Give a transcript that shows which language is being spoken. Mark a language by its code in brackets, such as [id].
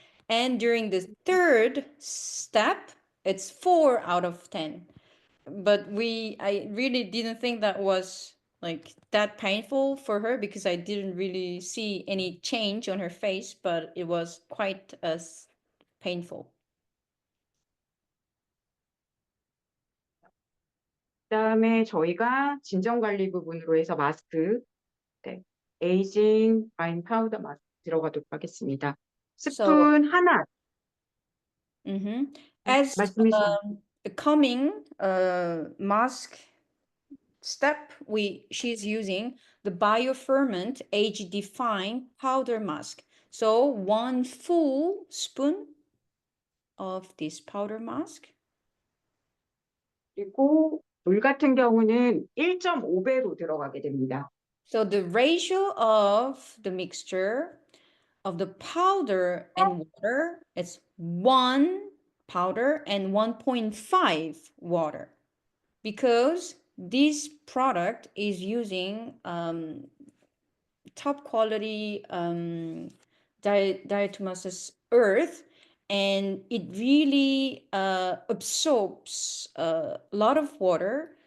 [en] And during the third step, it's 4 out of 10. But I really didn't think that was like that painful for her because I didn't really see any change on her face, but it was quite as painful. [ko] 그다음에 저희가 진정관리 부분으로 해서 마스크, 네, 에이징 파인 파우더 마스크 들어가도록 하겠습니다. 스푼 하나. [en] As [ko] 말씀해주세요. [en] a coming mask step, she's using the bioferment age-define powder mask. So 1 full spoon of this powder mask. [ko] 그리고 물 같은 경우는 1.5배로 들어가게 됩니다. [en] So the ratio of the mixture of the powder and water is 1 powder and 1.5 water, because this product is using top quality diatomaceous earth, and it really absorbs a lot of water.